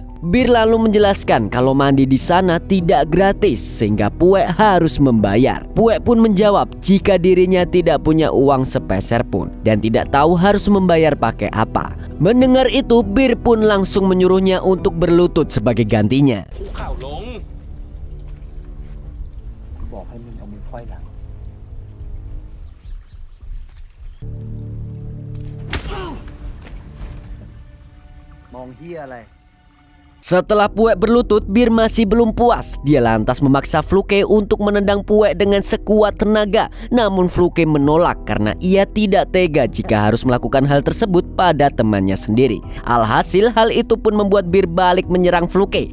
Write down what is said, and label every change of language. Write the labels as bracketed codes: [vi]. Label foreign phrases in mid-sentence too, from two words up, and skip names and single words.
[id] Bir lalu menjelaskan kalau mandi di sana tidak gratis sehingga Pue harus membayar. Pue pun menjawab jika dirinya tidak punya uang sepeser pun dan tidak tahu harus membayar pakai apa. Mendengar itu, Bir pun langsung menyuruhnya untuk berlutut sebagai gantinya. [th] บอกให้มึงเอามือไขว้หลังมองเหี้ยอะไร [id] Setelah Pue berlutut, Bir masih belum puas. Dia lantas memaksa Fluke untuk menendang Pue dengan sekuat tenaga. Namun Fluke menolak karena ia tidak tega jika harus melakukan hal tersebut pada temannya sendiri. Alhasil hal itu pun membuat Bir balik menyerang Fluke.